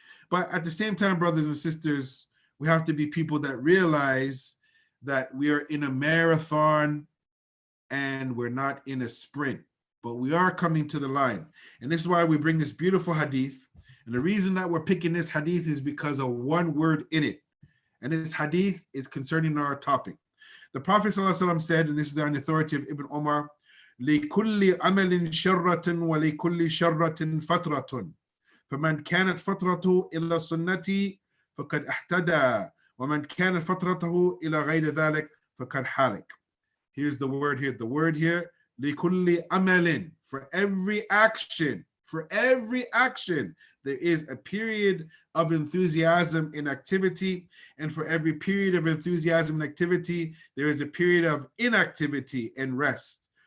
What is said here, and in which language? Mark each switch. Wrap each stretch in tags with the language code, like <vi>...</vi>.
<en>But at the same time, brothers and sisters, we have to be people that realize that we are in a marathon and we're not in a sprint, but we are coming to the line. And this is why we bring this beautiful hadith. And the reason that we're picking this hadith is because of one word in it. And this hadith is concerning our topic. The Prophet ﷺ said, and this is on the authority of Ibn Umar,</en> <ar>لِكُلِّ عَمَلٍ شَرَّةٍ وَلِكُلِّ شَرَّةٍ فَتْرَةٌ فَمَنْ كَانَتْ فَتْرَتُهُ إِلَى السُنَّةِ فَقَدْ اهْتَدَى وَمَنْ كَانَتْ فَتْرَتُهُ إِلَى غَيْرِ ذَلِكَ فَقَدْ حَالَكَ.</ar> <en>Here's the word here. The word here,</en> <ar>لِكُلِّ عَمَلٍ.</ar> <en>For every action, there is a period of enthusiasm and activity. And for every period of enthusiasm and activity, there is a period of inactivity and rest.</en>